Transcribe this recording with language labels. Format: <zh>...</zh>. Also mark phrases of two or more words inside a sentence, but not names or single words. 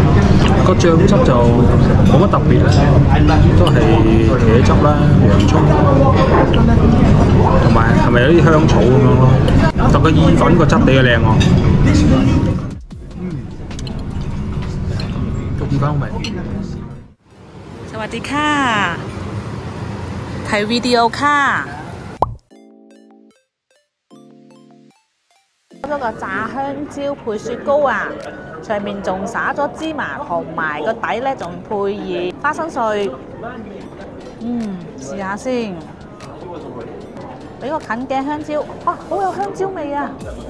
<yue>個醬汁就冇乜特別啊，都係茄汁啦、洋葱，同埋係咪有啲香草咁樣咯？但個意粉個質地嘅靚喎。個意粉好味。</yue> <th>สวัสดีค่ะถ่ายวิดีโอค่ะ。</th> <yue>嗰個炸香蕉配雪糕啊，上面仲灑咗芝麻，同埋個底呢仲配以花生碎。試下先。俾個近鏡香蕉，哇，好有香蕉味啊！</yue>